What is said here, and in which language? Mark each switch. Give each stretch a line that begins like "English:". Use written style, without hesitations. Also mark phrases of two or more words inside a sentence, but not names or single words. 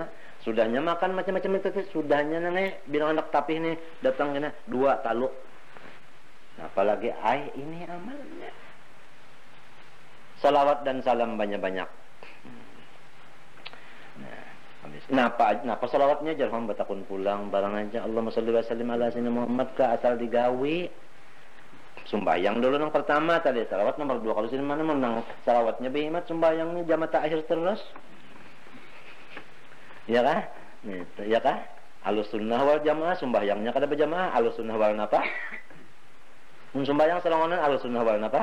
Banjar: Sudahnya makan macam-macam itu, sudahnya nang bilang anak tapih nih datang kena 2 taluk. Nah, apalagi ini amalnya. Salawat dan salam banyak-banyak. Napa salawatnya jangan batakun pulang barang aja
Arabic: اللهم صل وسلم على سيدنا محمد
Banjar: ka asal digawi Sembahyang dulu yang pertama tadi, salawat nomor 2. Kalau sini mana menang salawatnya behemat, sembahyangnya jamaah akhir terus. Ya kah? Ya kah?
Arabic: أهل السنة والجماعة
Banjar: sembahyangnya kada berjamaah,
Arabic: أهل السنة وال
Banjar: napa? Mun sembahyang sarongonan
Arabic: أهل السنة وال
Banjar: napa?